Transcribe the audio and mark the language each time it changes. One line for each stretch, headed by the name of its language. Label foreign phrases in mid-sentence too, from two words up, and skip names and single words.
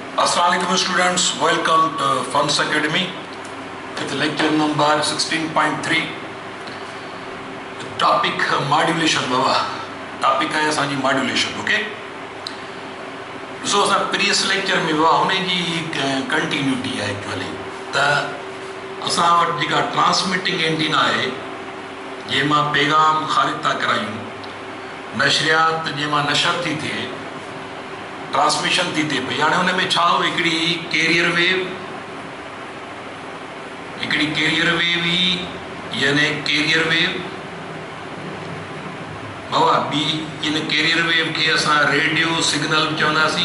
English: Assalamualaikum students, welcome to Funds Academy with lecture number 16.3. Topic modulation बाबा. Topic
Sindhi: है असांजी
English: modulation, okay?
Sindhi: So असां
English: previous lecture
Sindhi: में बाबा हुन जी continuity है actually. त असां वटि जेका
English: transmitting antenna
Sindhi: आहे जंहिंमां पैगाम ख़ारिज था करायूं, नशरियात जंहिंमां नशर थी थिए, ट्रांसमिशन थी थिए पई. हाणे हुन में छा हो, हिकिड़ी
English: carrier wave
Sindhi: ही यानी
English: carrier wave
Sindhi: बाबा ॿी इन कैरियर वेव खे असां
English: radio signal
Sindhi: चवंदासीं.